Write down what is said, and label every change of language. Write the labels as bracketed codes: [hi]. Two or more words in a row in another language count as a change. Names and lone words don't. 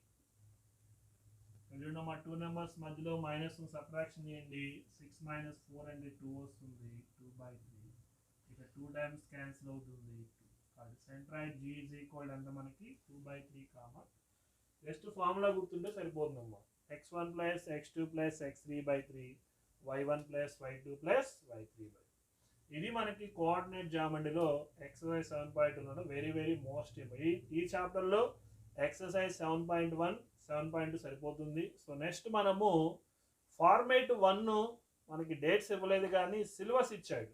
[te] ఇక్కడ ఉన్నమా 2 నెంబర్స్ మధ్యలో -1 సబ్ట్రాక్షన్ చేయండి. 6 - 4 అంటే 2 వస్తుంది, 2/3. ఇక్కడ [en] 2 times cancel [te] అవుతుంది. [en] centroid G is equal [te] ఎంత మనకి 2/3. [en] just formula [te] గుర్తుంటే సరిపోతుందమ్మా. x1 + x2 + x3/3, y1 + y2 + y3/3. ఇది మనకి కోఆర్డినేట్ జామెంట్రీలో [en] exercise 7.1 very most important. [te] ఈ చాప్టర్లో ఎక్సర్సైజ్ 7.1, 7.2 సరిపోతుంది. [en] so next [te] మనము ఫార్మేట్ 1 మనకి డేట్స్ ఇవ్వలేదు కానీ సిలబస్ ఇచ్చాడు.